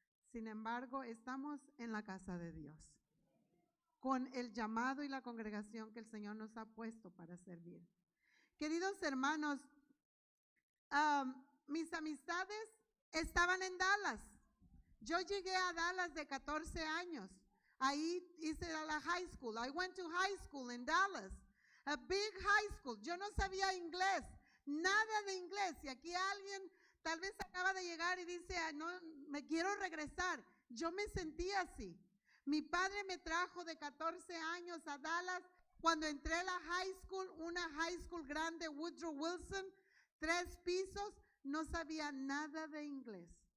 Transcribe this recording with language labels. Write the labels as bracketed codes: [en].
[es] Sin embargo, estamos en la casa de Dios, con el llamado y la congregación que el Señor nos ha puesto para servir. Queridos hermanos, mis amistades estaban en Dallas. Yo llegué a Dallas de 14 años. Ahí hice la high school. [en] I went to high school in Dallas. A big high school. [es] Yo no sabía inglés, nada de inglés. Y aquí alguien tal vez acaba de llegar y dice, no, me quiero regresar. Yo me sentía así. Mi padre me trajo de 14 años a Dallas. Cuando entré a la high school, una high school grande, Woodrow Wilson, 3 pisos, no sabía nada de inglés.